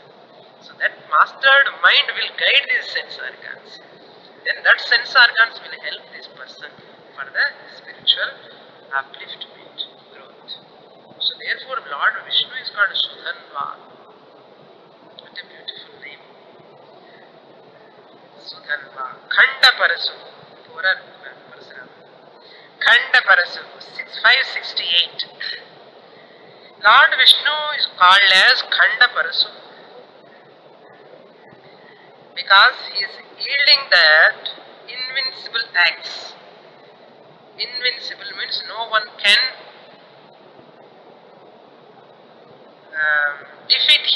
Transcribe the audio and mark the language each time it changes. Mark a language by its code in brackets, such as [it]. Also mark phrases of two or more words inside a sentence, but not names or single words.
[en] So that mastered mind will guide these sense organs. Then that sense organs will help this person for the spiritual upliftment, growth. So therefore Lord Vishnu is called Sudhanva. What a beautiful name. Sudhanva. Khanda Parasu. Khanda Parasu. 568. Lord Vishnu is called as Khanda Parasu because he is yielding that invincible acts. Invincible means no one can defeat him.